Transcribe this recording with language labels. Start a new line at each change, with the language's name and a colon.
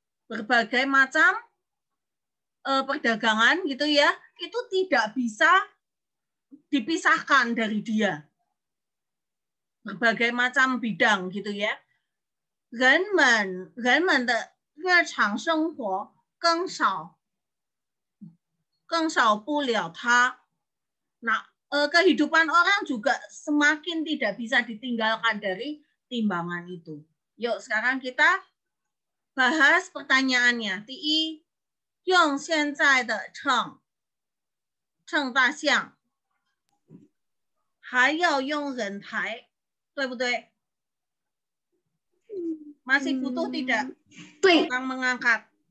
Indonesian: Berbagai macam perdagangan gitu ya, itu tidak bisa dipisahkan dari dia. Berbagai macam bidang gitu ya.
Chinese: 人们的日常生活更少不了它。
Indonesian: Nah, kehidupan orang juga semakin tidak bisa ditinggalkan dari timbangan itu. Yuk, sekarang kita bahas pertanyaannya.
Chinese: 第一，用现在的称大象，还要用人抬。对不对?
Indonesian: Masih butuh tidak?
Chinese: 对
Indonesian: Orang mengangkat.